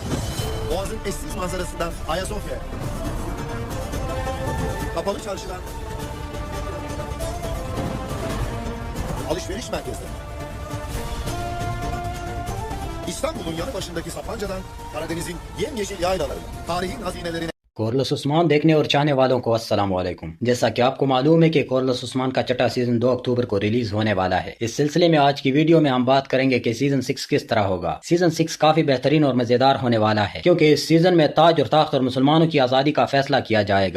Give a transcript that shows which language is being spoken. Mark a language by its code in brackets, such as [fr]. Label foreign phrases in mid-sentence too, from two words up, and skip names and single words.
[tr] Boğaz'ın eşsiz manzarasından Ayasofya'ya. Kapalı çarşıdan alışveriş merkezleri. İstanbul'un yanı başındaki Sapanca'dan Karadeniz'in yemyeşil yaylalarına, tarihin hazinelerine. [ur] کورلس عثمان دیکھنے اور چاہنے والوں کو السلام علیکم۔ جیسا کہ آپ کو معلوم ہے کہ کورلس عثمان کا چھٹا سیزن 2 اکتوبر کو ریلیز ہونے والا ہے. اس سلسلے میں آج کی ویڈیو میں ہم بات کریں گے کہ سیزن 6 کس طرح ہوگا. سیزن 6 کافی بہترین اور مزیدار ہونے والا ہے کیونکہ اس سیزن میں تاج اور تخت اور مسلمانوں کی آزادی کا فیصلہ کیا جائے گا.